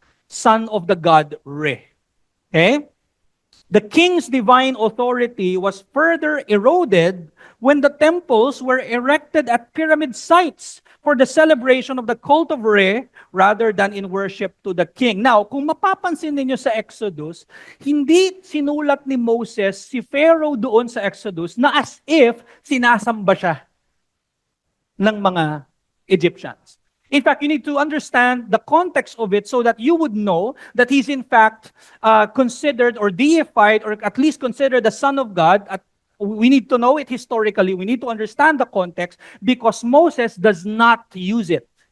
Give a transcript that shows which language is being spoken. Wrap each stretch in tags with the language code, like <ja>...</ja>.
<en>Son of the God Re. Okay? The king's divine authority was further eroded when the temples were erected at pyramid sites for the celebration of the cult of Re rather than in worship to the king.</en> <tl>Now, kung mapapansin ninyo sa Exodus, hindi sinulat ni Moses si Pharaoh doon sa Exodus na as if sinasamba siya ng mga Egyptians.</tl> <en>In fact, you need to understand the context of it so that you would know that he's in fact considered or deified or at least considered the Son of God. We need to know it historically. We need to understand the context because Moses does not use it.</en>